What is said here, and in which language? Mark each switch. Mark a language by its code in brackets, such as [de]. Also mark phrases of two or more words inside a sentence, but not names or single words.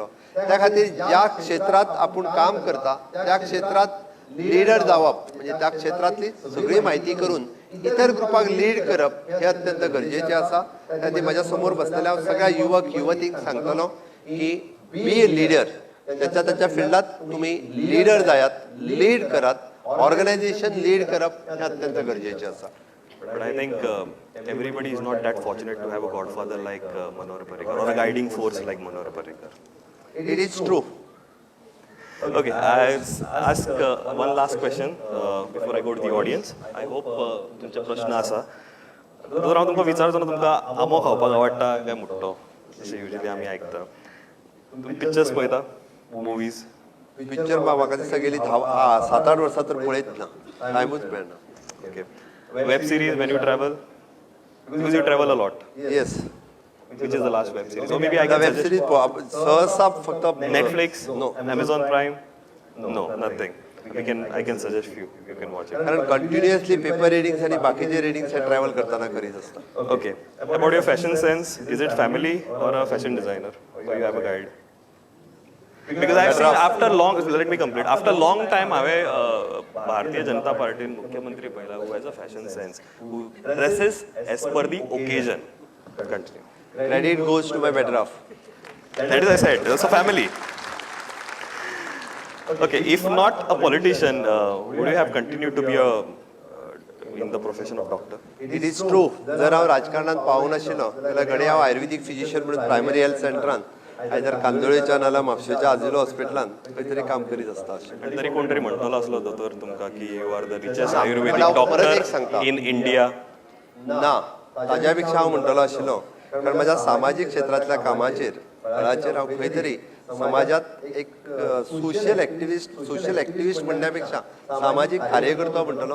[kok] त्या खातीर ज्या क्षेत्रात आपूण काम करता त्या क्षेत्रात लिडर जावप म्हणजे त्या क्षेत्रातली सगळी म्हायती करून इतर ग्रुपाक लीड करप हे अत्यंत गरजेचें आसा. आनी म्हाज्या समोर बसलेल्या सगळ्या युवक युवतींक सांगतलो की [en] be a leader. [kok] त्याच्या फिल्डात तुम्ही लीडर जायात, लीड करात. ऑर्गनायझेशन लीड करप हे अत्यंत गरजेचें आसा. [en] But I think everybody is not that fortunate to have a godfather like Manohar Parrikar or a guiding force like Manohar Parrikar. It is true. Okay, I'll ask one last question before I go to the audience. I hope [kok] तुमचे प्रश्न आसा. जर हांव तुमकां विचारचो ना तुमकां आंबो खावपाक आवडटा काय मुट्टो, जशें युजली आमी आयकता. तुमी पिक्चर्स पळयता, मुवीज? पिक्चर म्हाका दिसता गेली 7-8 वर्सां तर पळयत ना, टायमूच मेळना. [en] Okay. Web series when you travel? Because you travel a lot. Yes. which is the last web series. So maybe I The can web suggest [mr] series सहसा फक्त [en] Netflix, No. Amazon Prime, no, nothing. I can suggest few. You can watch it. [mr] कारण [en] continuously paper readings [mr] आणि बाकीचे रिडिंग्स हे ट्रॅव्हल करताना करीत असतात. [en] Okay. About your fashion sense, is it family or a fashion designer? Or you have a guide? Because I've seen after long, let me complete. After long time, Bharatiya Janata Party [mr] मुख्यमंत्री पहिला [en] who has a fashion sense, who dresses as per the occasion. Continue. Credit goes to my better half. That is I said. It's a family. Okay, if not a politician, would you have continued to be in the profession of doctor? It is true. [kok] जर हांव राजकारणात पावूं नाशिल्लो जाल्यार घडये हांव [en] Ayurvedic physician [kok] म्हणून प्रायमरी हेल्थ सेंटरान आयदर कांदोळेच्या नाल्यार म्हापशेच्या आजिलो हॉस्पिटलान खंय तरी काम करीत आसता अशें. आणि तरी कोणतरी म्हणटलो असलो दोतोर तुमकां की [en] you are the richest [kok] पण आयुर्वेदिक हांव परत एक डॉक्टर सांगता. [en] in India. [kok] ना, ताज्या पेक्षा हांव म्हणटलो आशिल्लो कारण म्हज्या सामाजीक क्षेत्रांतल्या कामाचेर फळाचेर हांव खंय तरी समाजात एक [en] social activist [kok] म्हणण्यापेक्षा सामाजिक कार्यकर्तो म्हणटलो.